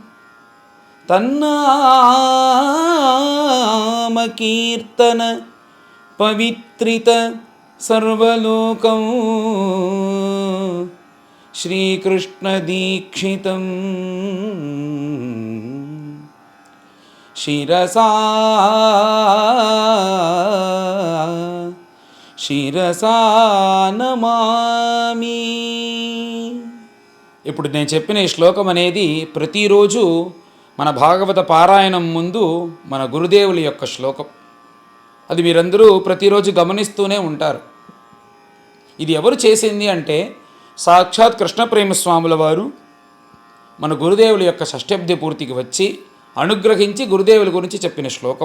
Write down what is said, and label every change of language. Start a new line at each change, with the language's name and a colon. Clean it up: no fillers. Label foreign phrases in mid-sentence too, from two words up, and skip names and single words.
Sanskrit: तन्नाम कीर्तन पवित्रित सर्वलोकं श्रीकृष्ण दीक्षितं शिरसा శిరసా నమామి.
Telugu: ఇప్పుడు నేను చెప్పిన ఈ శ్లోకం అనేది ప్రతిరోజు మన భాగవత పారాయణం ముందు మన గురుదేవుల యొక్క శ్లోకం. అది మీరందరూ ప్రతిరోజు గమనిస్తూనే ఉంటారు. ఇది ఎవరు చేసింది అంటే సాక్షాత్ కృష్ణప్రేమస్వాముల వారు మన గురుదేవుల యొక్క షష్ఠబ్ది పూర్తికి వచ్చి అనుగ్రహించి గురుదేవుల గురించి చెప్పిన శ్లోకం.